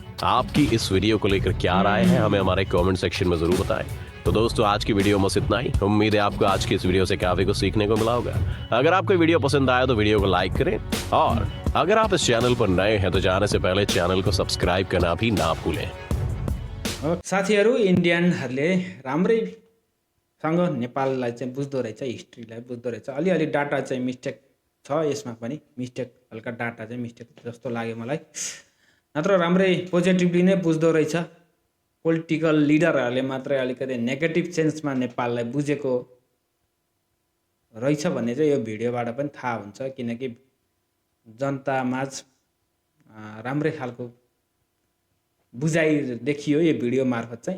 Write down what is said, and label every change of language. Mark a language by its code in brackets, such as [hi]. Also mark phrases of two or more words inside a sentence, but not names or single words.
[hi] आपकी इस वीडियो को लेकर क्या राय है हमें हमारे कमेंट सेक्शन में जरूर बताएं। तो दोस्तों आज की वीडियो में बस इतना ही। उम्मीद है आपको आज की इस वीडियो से काफी कुछ सीखने को मिला होगा। अगर आपको वीडियो पसंद आया तो वीडियो को लाइक करें और अगर आप इस चैनल पर नए हैं तो जाने से पहले चैनल को सब्सक्राइब करना भी ना भूलें। [ne] साथीहरू इन्डियनहरूले राम्रैसँग नेपाललाई चाहिँ बुझ्दो रहेछ, हिस्ट्रीलाई बुझ्दो रहेछ। अलिअलि डाटा चाहिँ मिस्टेक छ, यसमा पनि मिस्टेक, हल्का डाटा चाहिँ मिस्टेक जस्तो लाग्यो मलाई। नत्र राम्रै पोजिटिभली नै बुझ्दो रहेछ। [en] political leaderहरूले [ne] मात्रै अलिकति [en] negative senseमा [ne] नेपाललाई बुझेको रहेछ भन्ने चाहिँ यो भिडियोबाट पनि थाहा हुन्छ, किनकि जनतामाझ राम्रै खालको बुझाइ देखियो यो भिडियो मार्फत चाहिँ।